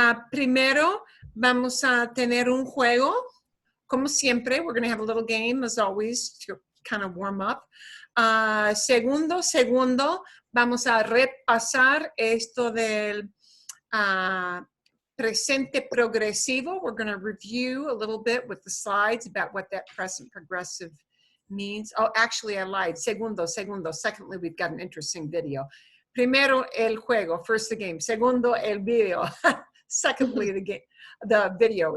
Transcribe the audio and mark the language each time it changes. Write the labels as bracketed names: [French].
[Spanish] Primero, vamos a tener un juego, como siempre. [English] We're going to have a little game, as always, to kind of warm up. [Spanish] Segundo, vamos a repasar esto del presente progresivo. [English] We're going to review a little bit with the slides about what that present progressive means. Oh, actually, I lied. Segundo. Secondly, we've got an interesting video. [Spanish] Primero, el juego. [English] First, the game. [Spanish] Segundo, el video. [English] Secondly, the video.